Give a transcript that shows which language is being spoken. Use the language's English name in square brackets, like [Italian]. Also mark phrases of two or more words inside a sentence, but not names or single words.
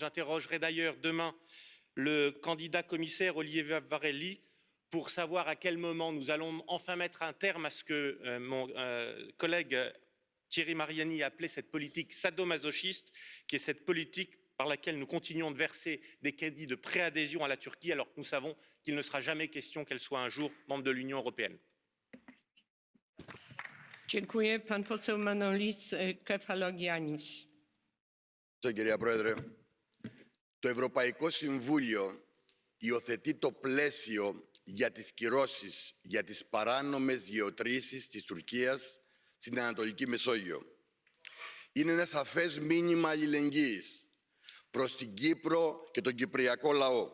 [French] J'interrogerai d'ailleurs demain le candidat commissaire Olivier Varelli pour savoir à quel moment nous allons enfin mettre un terme à ce que mon collègue Thierry Mariani a appelé cette politique sadomasochiste, qui est cette politique par laquelle nous continuons de verser des crédits de préadhésion à la Turquie, alors que nous savons qu'il ne sera jamais question qu'elle soit un jour membre de l'Union européenne. [Polish] Dziękuję. Pan poseł Manolis Kefalogiannis. [Greek] Κυρία Πρόεδρε, το Ευρωπαϊκό Συμβούλιο υιοθετεί το πλαίσιο για τις κυρώσεις για τις παράνομες γεωτρήσεις της Τουρκίας στην Ανατολική Μεσόγειο. Είναι ένα σαφές μήνυμα αλληλεγγύης προς την Κύπρο και τον κυπριακό λαό.